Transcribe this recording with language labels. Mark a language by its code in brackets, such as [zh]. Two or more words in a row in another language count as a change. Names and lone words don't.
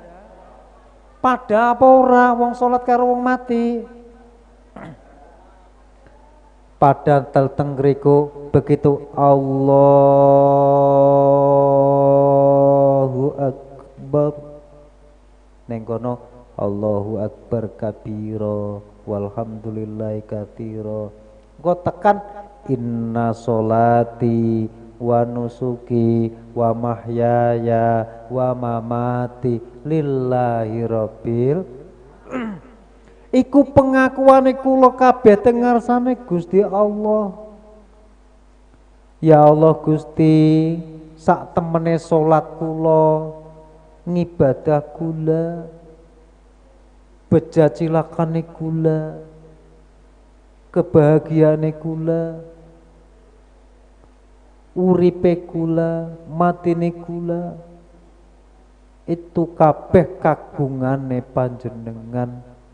[jv] Pada apa ora wong salat karo wong mati. Pada telteng riku begitu [ar] الله أكبر. [jv] Neng kono [ar] الله أكبر كبيرا والحمد لله كثيرا. [jv] Engko tekan [ar] إن صلاتي ونسكي ومحياي ومماتي لله رب. [jv] Iku pengakuane kula kabeh teng ngarsane Gusti Allah. Ya Allah Gusti, sak temene salat kula, ngibadah kula, bejacilakane kula, kebahagiaane kula, uripe kula, matine kula, itu kabeh kagungane panjenengan.